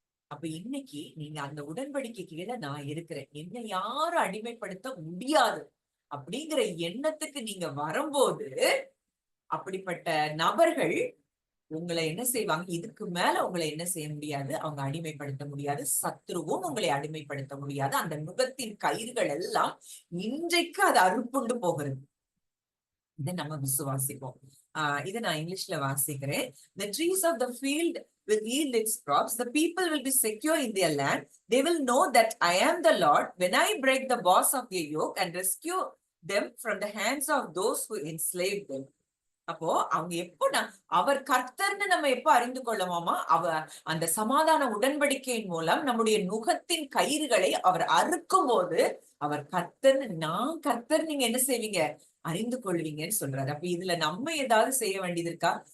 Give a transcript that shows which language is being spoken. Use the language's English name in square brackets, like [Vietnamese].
[Tamil] அப்ப இன்னைக்கு நீங்க அந்த உடன்படிக்கை கீழே நான் இருக்கிறேன், என்னை யாரும் அடிமைப்படுத்த முடியாது அப்படிங்கிற எண்ணத்துக்கு நீங்க வரும்போது அப்படிப்பட்ட நபர்கள் உங்களை என்ன செய்வாங்க? இதுக்கு மேல உங்களை என்ன செய்ய முடியாது? அவங்க அடிமைப்படுத்த முடியாது. சத்ருவும் உங்களை அடிமைப்படுத்த முடியாது. அந்த நுகத்தின் கயிறுகள் எல்லாம் இன்றைக்கு அது அறுப்புண்டு போகிறது. இதை நம்ம விசுவாசிப்போம். இதை நான் இங்கிலீஷ்ல வாசிக்கிறேன். [English] The trees of the field will yield its crops. The people will be secure in their land. They will know that I am the Lord when I break the bars of their yoke and rescue them from the hands of those who enslaved them. [Tamil] அப்போ அவங்க எப்போ அவர் கர்த்தர்ன்னு நம்ம எப்ப அறிந்து கொள்ளவோமா? அந்த சமாதான உடன்படிக்கையின் மூலம் நம்முடைய நுகத்தின் கயிறுகளை அவர் அறுக்கும் போது அவர் கர்த்தர்ன்னு, நான் கர்த்தர் நீங்க என்ன செய்வீங்க? அறிந்து கொள்வீங்கன்னு சொல்றாரு. அப்ப இதுல நம்ம ஏதாவது செய்ய வேண்டியது இருக்கா?